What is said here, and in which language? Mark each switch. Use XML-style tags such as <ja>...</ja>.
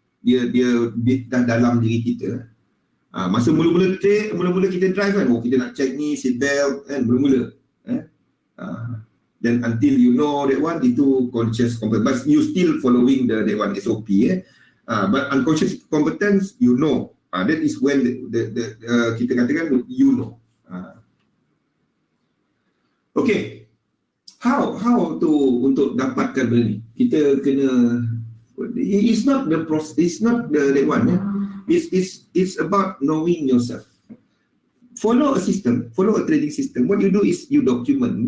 <ms>Dia dah dalam diri kita. Masa mula-mula kita drive kan, kita nak check ni seat belt kan, mula-mula.</ms> <en>Then until you know that one, itu conscious competence. But you still following that one SOP. But unconscious competence, you know. That is when</en> <ms>kita katakan</ms> <en>you know. Okay. How to</en> <ms>untuk dapatkan benda ni? Kita kena,</ms> <en>it's not the process, it's not the that one. It's about knowing yourself. Follow a system, follow a trading system. What you do is you document.</en>